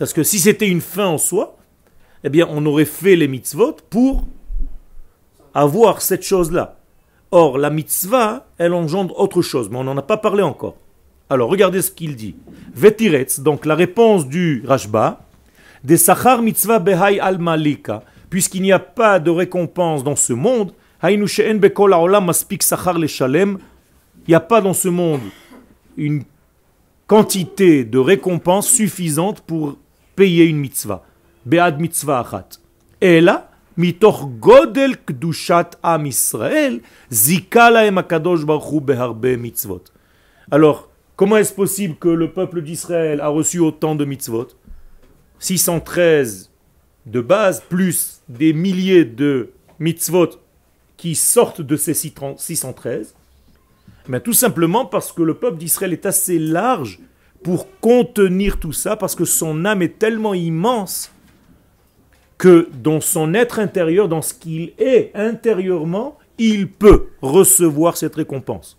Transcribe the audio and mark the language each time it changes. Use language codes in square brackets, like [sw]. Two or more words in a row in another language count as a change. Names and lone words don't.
[fr] Parce que si c'était une fin en soi, eh bien on aurait fait les mitzvot pour avoir cette chose-là. Or, la mitzvah, elle engendre autre chose, mais on n'en a pas parlé encore. Alors, regardez ce qu'il dit. Vetiretz, donc la réponse du Rashba, des [he] שכר מצוה בהאי עלמא ליכא, [fr] puisqu'il n'y a pas de récompense dans ce monde, [he] היינו שאין בכל העולם מספיק שכר לשלם, [fr] il n'y a pas dans ce monde une quantité de récompense suffisante pour payer une mitzvah. [he] בעד מצוה אחת. [fr] Et là, [he] מתוך גודל קדושת עם ישראל, זיכה להם הקדוש ברוך הוא בהרבה מצוות. [fr] Alors, comment est-ce possible que le peuple d'Israël a reçu autant de mitzvot? 613 de base, plus des milliers de mitzvot qui sortent de ces 613. Mais tout simplement parce que le peuple d'Israël est assez large pour contenir tout ça, parce que son âme est tellement immense que dans son être intérieur, dans ce qu'il est intérieurement, il peut recevoir cette récompense.